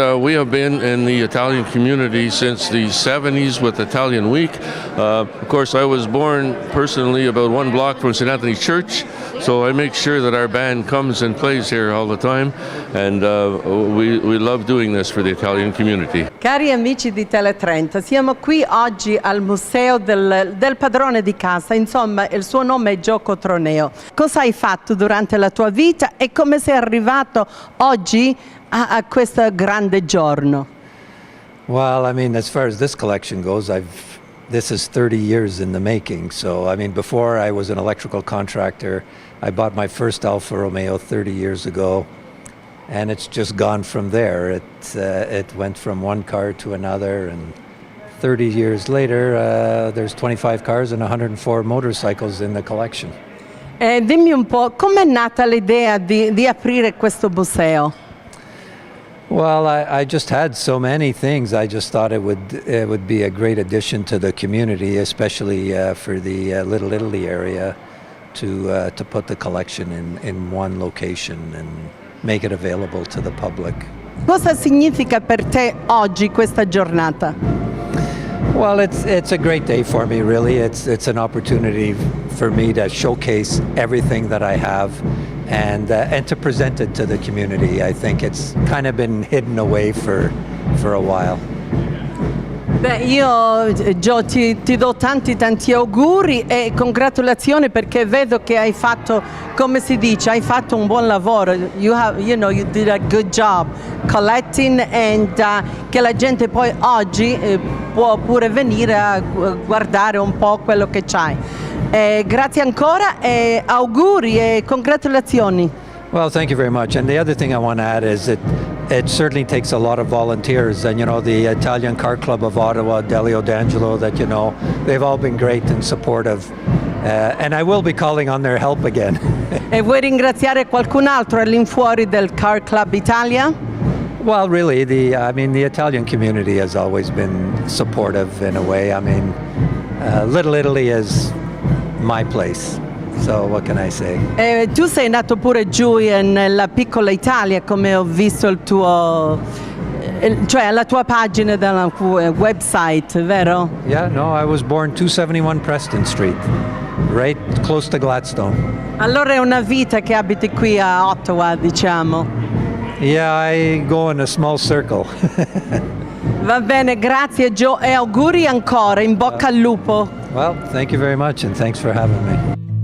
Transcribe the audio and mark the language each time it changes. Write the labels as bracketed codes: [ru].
[en] We have been in the Italian community since the 70s with Italian Week. Of course, I was born personally about one block from St. Anthony Church, so I make sure that our band comes and plays here all the time, and we love doing this for the Italian community. [it] Cari amici di Tele30, siamo qui oggi al museo del padrone di casa, insomma il suo nome è Joe Cotroneo. Cosa hai fatto durante la tua vita e come sei arrivato oggi a questo grande giorno? [en] Well, I mean, as far as this collection goes, this is 30 years in the making. So, I mean, before I was an electrical contractor, I bought my first Alfa Romeo 30 years ago, and it's just gone from there. It went from one car to another, and 30 years later, there's 25 cars and 104 motorcycles in the collection. [it] Dimmi un po', com'è nata l'idea di aprire questo museo? [en] Well, I just had so many things. I just thought it would be a great addition to the community, especially for the Little Italy area, to put the collection in one location and make it available to the public. [it] Cosa significa per te oggi questa giornata? [en] Well, it's a great day for me, really. It's an opportunity for me to showcase everything that I have and to present it to the community. I think it's kind of been hidden away for a while. [it] Beh, io Gio ti do tanti auguri e congratulazioni, perché vedo che hai fatto, come si dice, hai fatto un buon lavoro. [en] You did a good job collecting, and [it] che la gente poi oggi può pure venire a guardare un po' quello che c'hai. Grazie ancora e auguri e congratulazioni. [en] Well, thank you very much. And the other thing I want to add is that it certainly takes a lot of volunteers. And, the Italian Car Club of Ottawa, Delio D'Angelo, that, they've all been great and supportive. And I will be calling on their help again. [it] E vuoi ringraziare qualcun altro all'infuori del Car Club Italia? [en] Well, really, the Italian community has always been supportive in a way. Little Italy is my place. So what can I say? [it] Tu sei nato pure giù nella piccola Italia, come ho visto il tuo, cioè la tua pagina della website, vero? [en] Yeah, no, I was born 271 Preston Street, right close to Gladstone. [it] Allora è una vita che abiti qui a Ottawa, diciamo. [en] Yeah, I go in a small circle. [it] Va bene, grazie Joe e auguri ancora, in bocca al lupo. [en] Well, thank you very much and thanks for having me.